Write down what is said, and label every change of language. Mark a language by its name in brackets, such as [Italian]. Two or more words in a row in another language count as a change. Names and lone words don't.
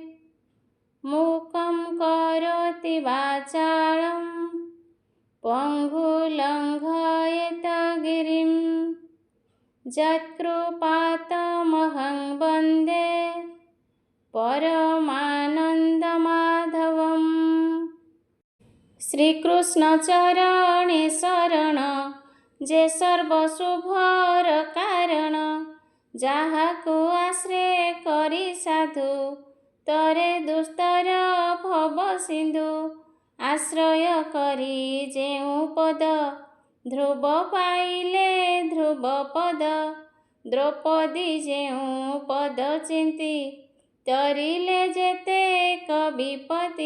[Sanskrit] मूकं करोति वाचालं पङ्गुलङ्घयेत गिरिं यत्कृपातमहं वन्दे परमानन्दमाधवम्। [Odia] ଶ୍ରୀକୃଷ୍ଣ ଚରଣେ ଶରଣ ଯେ ସର୍ବଶୁଭର କାରଣ, ଯାହାକୁ ଆଶ୍ରୟ କରି ସାଧୁ ତରେ ଦୁସ୍ତର ଭବ ସିନ୍ଧୁ। ଆଶ୍ରୟ କରି ଯେଉଁ ପଦ ଧ୍ରୁବ ପାଇଲେ ଧ୍ରୁବ ପଦ, ଦ୍ରୌପଦୀ ଯେଉଁ ପଦ ଚିନ୍ତି ତରିଲେ ଯେତେକ ବିପତ୍ତି।